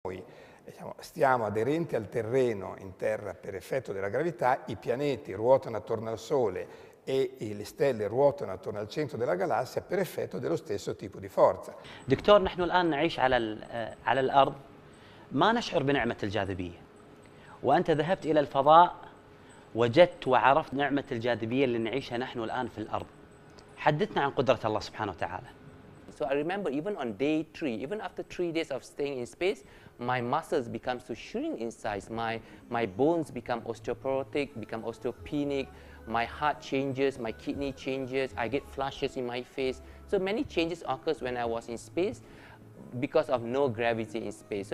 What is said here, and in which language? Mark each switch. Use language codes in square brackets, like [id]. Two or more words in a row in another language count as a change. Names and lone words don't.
[it] Noi stiamo aderenti al terreno in Terra per effetto della gravità, i pianeti ruotano attorno al Sole e le stelle ruotano attorno al centro della galassia per effetto dello stesso tipo di forza. [ar] دكتور، نحن الآن نعيش على الأرض، ما نشعر بنعمة الجاذبية، وأنت ذهبت إلى الفضاء وجدت وعرفت نعمة الجاذبية اللي نعيشها نحن الآن في الأرض. حدثنا عن قدرة الله سبحانه وتعالى. [en] So I remember even on day 3, even after 3 days of staying in space, my muscles become to shrink in size. My bones become osteoporotic, become osteopenic. My heart changes, my kidney changes. I get flushes in my face. So many changes occurs when I was in space because of no gravity in space.